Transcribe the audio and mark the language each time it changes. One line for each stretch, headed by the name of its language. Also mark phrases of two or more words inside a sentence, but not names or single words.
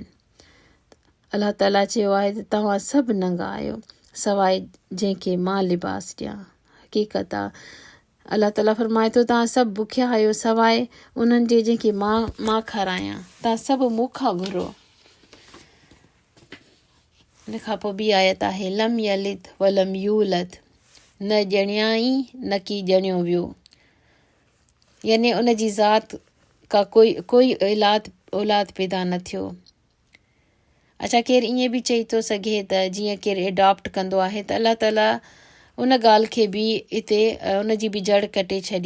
Arabic: الله تعالى
Sindhi: चयो आहे त तव्हां सभु नंगा आहियो सवाइ जंहिंखे मां लिबास ॾियां। हक़ीक़त आहे,
Arabic: الله تعالى
Sindhi: फरमाए थो तव्हां सभु बुखिया आहियो सवाइ उन्हनि जे जंहिंखे मां खारायां। तव्हां सभु मूंखां घुरो। इन खां पोइ ॿी आयत आहे
Arabic: لم يلد ولم يولد,
Sindhi: न ॼणियाई न की ॼणियो वियो, यानी उन जी ज़ात का कोई औलाद पैदा न थियो। अच्छा, केरु ईअं बि चई थो सघे त जीअं केरु एडॉप्ट कंदो आहे त
Arabic: الله تعالى
Sindhi: उन ॻाल्हि खे बि हिते उन जी बि जड़ कटे छॾी।